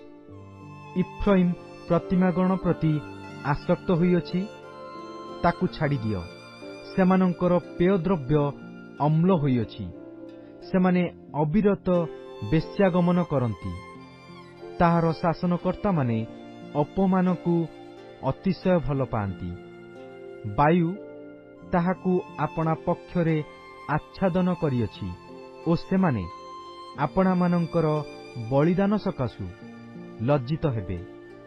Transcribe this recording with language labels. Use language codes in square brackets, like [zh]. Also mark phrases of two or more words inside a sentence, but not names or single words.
[or] ଇଫ୍ରାଇମ ପ୍ରତିମାଗଣ ପ୍ରତି ଆସକ୍ତ ହୋଇଅଛି, ତାକୁ ଛାଡ଼ି ଦିଅ। ସେମାନଙ୍କର ପେୟଦ୍ରବ୍ୟ ଅମ୍ଳ ହୋଇଅଛି। ସେମାନେ ଅବିରତ ବେଶ୍ୟାଗମନ କରନ୍ତି। ତାହାର ଶାସନକର୍ତ୍ତା ମାନେ ଅପମାନ କୁ ଅତିଶୟ ଭଲ ପାଆନ୍ତି। ବାୟୁ ତାହାକୁ ଆପଣା ପକ୍ଷରେ ଆଚ୍ଛାଦନ କରିଅଛି ଓ ସେମାନେ ଆପଣାମାନଙ୍କର ବଳିଦାନ ସକାଶୁ ଲଜ୍ଜିତ ହେବେ।